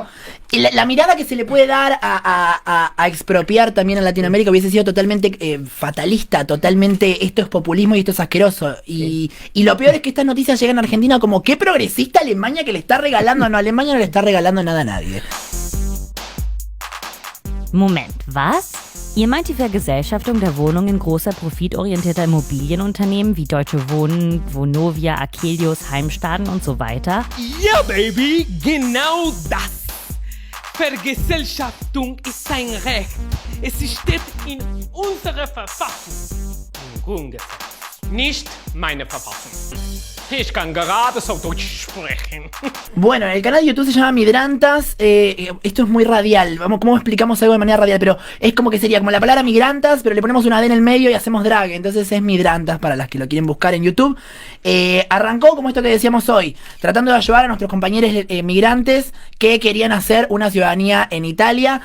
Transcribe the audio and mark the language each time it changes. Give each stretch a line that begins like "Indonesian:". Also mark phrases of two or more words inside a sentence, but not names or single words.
Spanish: La mirada que se le puede dar a expropiar también en Latinoamérica hubiese sido totalmente fatalista, totalmente esto es populismo y esto es asqueroso. Y lo peor es que estas noticias llegan a Argentina como qué progresista Alemania que le está regalando. No, Alemania no le está regalando nada a nadie.
German: Moment, was? Ihr meint die Vergesellschaftung der Wohnungen großer profitorientierter Immobilienunternehmen wie Deutsche Wohnen, Vonovia, Akelius, Heimstaden und so weiter? Ja, Baby, genau das. Vergesellschaftung ist ein Recht. Es steht in unserer Verfassung. Im Grundgesetz. Nicht meine Verfassung. Ich kann gerade so Deutsch sprechen.
Spanish: Bueno, el canal de YouTube se llama Midrantas. Esto es muy radial. ¿Cómo explicamos algo de manera radial? Pero es como que sería como la palabra migrantas, pero le ponemos una D en el medio y hacemos drag. Entonces es Midrantas para las que lo quieren buscar en YouTube. Arrancó como esto que decíamos hoy, tratando de ayudar a nuestros compañeros migrantes que querían hacer una ciudadanía en Italia.